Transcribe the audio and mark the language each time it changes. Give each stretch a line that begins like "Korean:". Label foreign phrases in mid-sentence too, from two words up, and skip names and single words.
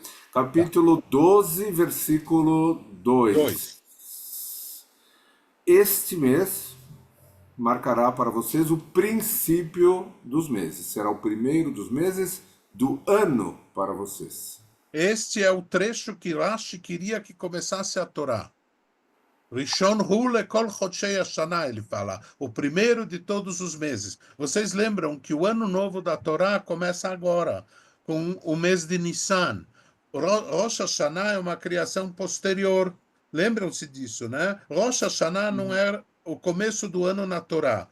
Portuguese: Capítulo 12, versículo 2. Este mês marcará para vocês o princípio dos meses. Será o primeiro dos meses do ano para vocês. Este é o trecho que Rashi queria que começasse a Torá.
Hebrew: ראשון הוא לכל חדשי השנה,
Portuguese: ele fala, o primeiro de todos os meses. Vocês lembram que o ano novo da Torá começa agora, com o mês de Nissan. Rosh Hashanah é uma criação posterior. Lembram-se disso, né? Rosh Hashanah não é o começo do ano na Torá.